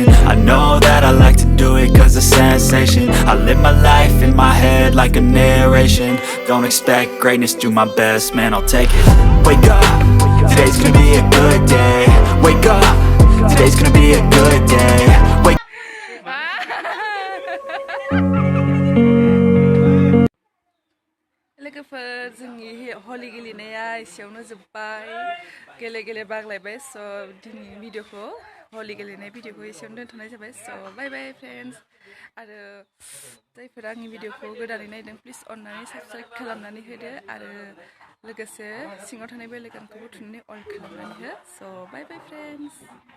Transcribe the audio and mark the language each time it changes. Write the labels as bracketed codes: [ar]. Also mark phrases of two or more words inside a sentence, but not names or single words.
[en] I know that I like to do it cause of sensation. I live my life in my head like a narration. Don't expect greatness, do my best, man, I'll take it. Wake up, today's gonna be a good day. Wake up, today's gonna be a good day. Wake [brx] लोगोफोर जोंनि हलि गेलेनाया एसेयावनो जोब्बाय गेले बागलायबाय स' दिनैनि भिडिअखौ हलि गेलेनाय भिडिअखौ एसेयावनो दोनथ'नाय जाबाय स' [en] bye bye friends [brx] आरो जायफोरा आंनि भिडिअखौ गोदानै नायदों प्लिज अननानै साबस्क्राइब खालामनानै होदो आरो लोगोसे सिङाव थानाय बेल आइकनखौबो थुनानै अन खालामनानै हो स' [en] bye bye friends